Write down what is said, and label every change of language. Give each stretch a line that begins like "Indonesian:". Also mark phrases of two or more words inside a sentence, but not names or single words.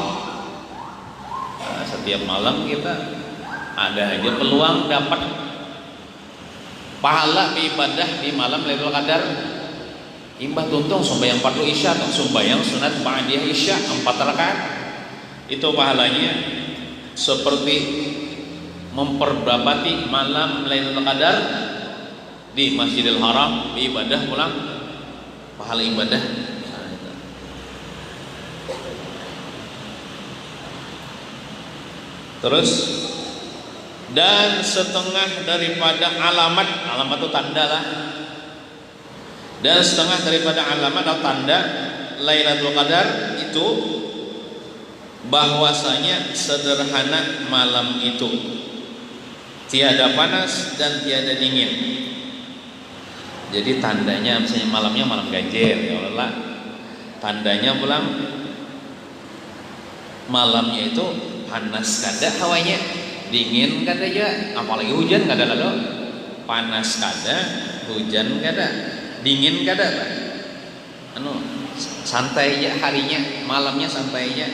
Indonesian: Setiap malam kita ada aja peluang dapat pahala ibadah di malam Lailatul Qadar.
Banjar: Imbah tuntung sembahyang fardu isya atau sembahyang sunat ba'diyah isya 4 rakaat.
Indonesian: Itu pahalanya seperti memperdapati malam Lailatul Qadar di Masjidil Haram, ibadah pulang pahala ibadah. Terus dan setengah daripada alamat itu tanda lah, dan setengah daripada alamat atau tanda Lailatul Qadar itu bahwasanya sederhana malam itu, tiada panas dan tiada dingin. Jadi tandanya misalnya malamnya malam ganjil,
Arabic: ya Allah,
Banjar: tandanya pulang malamnya itu panas kada hawanya, dingin kada aja, apalagi hujan kada lalu, panas kada, hujan kada, dingin kada, santai aja harinya, malamnya santai aja.